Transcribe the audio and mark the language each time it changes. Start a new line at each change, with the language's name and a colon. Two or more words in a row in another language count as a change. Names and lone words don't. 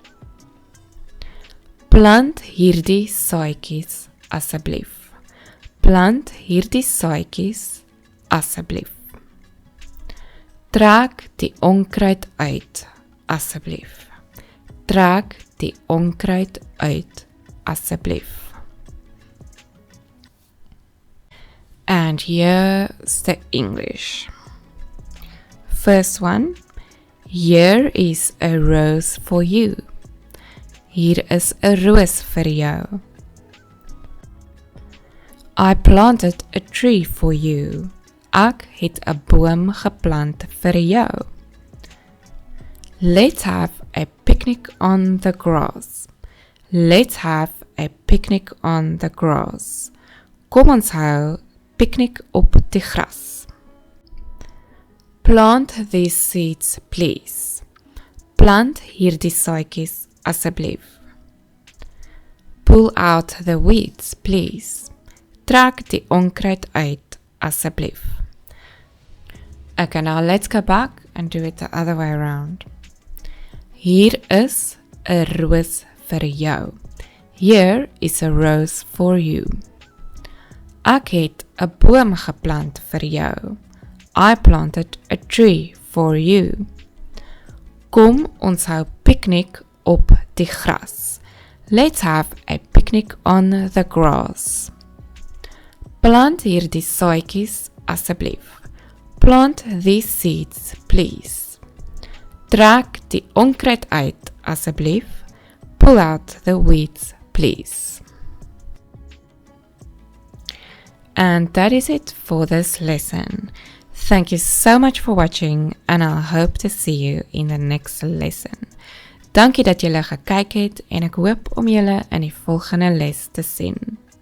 Afrikaans: Plant hierdie saadjies asseblief. Plant hierdie saadjies asseblief. Trek die onkruid uit asseblief. Trek die onkruid uit asseblief.
English: And here's the English. First one, here is a rose for you.
Afrikaans: Hier is 'n roos vir jou.
English: I planted a tree for you.
Afrikaans: Ek het 'n boom geplant vir jou.
English: Let's have a picnic on the grass. Let's have a picnic on the grass.
Afrikaans: Kom ons hou piknik op die gras.
English: Plant these seeds, please.
Afrikaans: Plant hierdie saadjies asseblief.
English: Pull out the weeds, please.
Afrikaans: Trek die onkruid uit asseblief.
English: Okay, now let's go back and do it the other way around.
Afrikaans: Hier is 'n roos vir jou.
English: Here is a rose for you.
Afrikaans: Ek het 'n boom geplant vir jou.
English: I planted a tree for you.
Afrikaans: Kom ons hou piknik op die gras.
English: Let's have a picnic on the grass.
Afrikaans: Plant hierdie saadjies asseblief.
English: Plant these seeds, please.
Afrikaans: Trek die onkruid uit asseblief.
English: Pull out the weeds, please. And that is it for this lesson. Thank you so much for watching and I hope to see you in the next lesson.
Afrikaans: Dankie dat julle gekyk het en ek hoop om julle in die volgende les te sien.